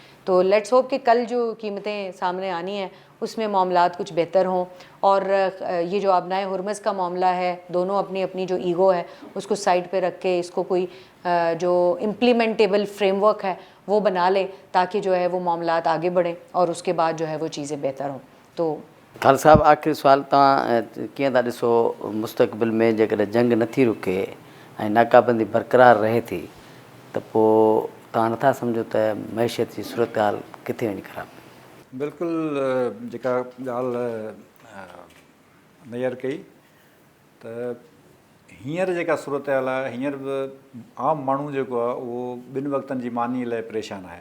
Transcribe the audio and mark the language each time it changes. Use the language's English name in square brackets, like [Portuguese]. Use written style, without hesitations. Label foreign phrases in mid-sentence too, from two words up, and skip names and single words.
[Urdu] تو [English] let's hope [Urdu] کہ کل جو قیمتیں سامنے آنی ہیں اس میں معاملات کچھ بہتر ہوں, اور یہ جو آبنائے ہرمز کا معاملہ ہے, دونوں اپنی اپنی جو ایگو ہے اس کو سائڈ پہ رکھ کے اس کو کوئی جو [English] implementable framework [Urdu] ہے وہ بنا لیں, تاکہ جو ہے وہ معاملات آگے بڑھیں اور اس کے بعد جو ہے وہ چیزیں بہتر ہوں. تو خالد صاحب, آخری سوال, [Sindhi] तव्हां कीअं था ॾिसो मुस्तक़बिल में जेकॾहिं जंग नथी रुके ऐं नाकाबंदी बरक़रार रहे थी त पोइ तव्हां नथा सम्झो त मैशियत जी सूरत हाल किथे वञी ख़राब? बिल्कुलु जेका ॻाल्हि नज़र कई त हींअर जेका सूरत हाल आहे, हींअर बि आम माण्हू जेको आहे उहो ॿिनि वक़्तनि जी मानी लाइ परेशान आहे.